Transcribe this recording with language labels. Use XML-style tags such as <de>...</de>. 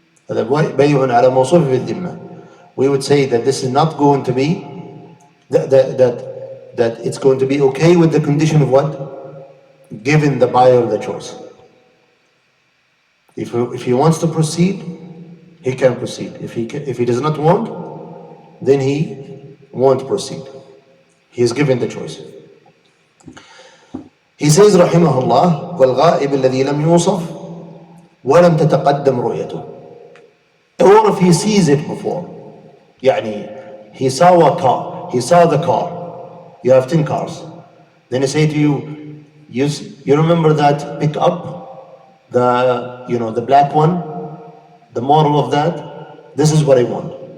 <ar>هذا بيع على موصوف في الذمة.</ar> <en>We would say that this is not going to be that it's going to be okay with the condition of what? Giving the buyer the choice. If he wants to proceed, he can proceed. If he does not want, then he won't proceed. He is given the choice. He says</en> <ar>رحمه الله والغائب الذي لم يوصف ولم تتقدم رؤيته.</ar> <en>Or if he sees it before, يعني he saw the car. You have 10 cars. Then he say to you, you remember that pickup the black one, the moral of that, this is what I want.</en>